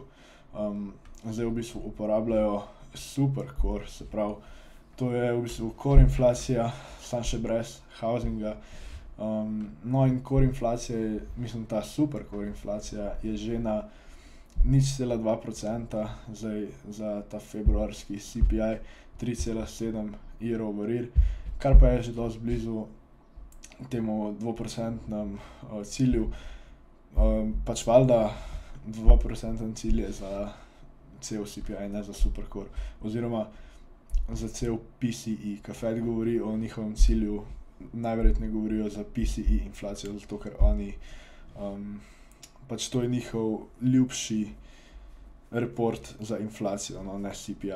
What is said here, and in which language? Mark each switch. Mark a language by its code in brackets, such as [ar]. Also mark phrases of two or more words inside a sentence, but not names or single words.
[sl] Zdaj v bistvu uporabljajo [en] super core, [sl] se pravi, to je v bistvu core inflacija, samo še brez housinga. No in core inflacija, mislim ta [en] super core [sl] inflacija je že na 0,2%, zdaj za ta februarski CPI 3,7 [en] year over year, [sl] kar pa je že dosti blizu temu 2% cilju. Pač valjda 2% cilj je za cel CPI, ne za supercore, oziroma za cel PCE, ko Fed govori o njihovem cilju, najverjetneje govorijo za PCE inflacijo, zato ker oni, pač to je njihov ljubši report za inflacijo, no, ne CPI.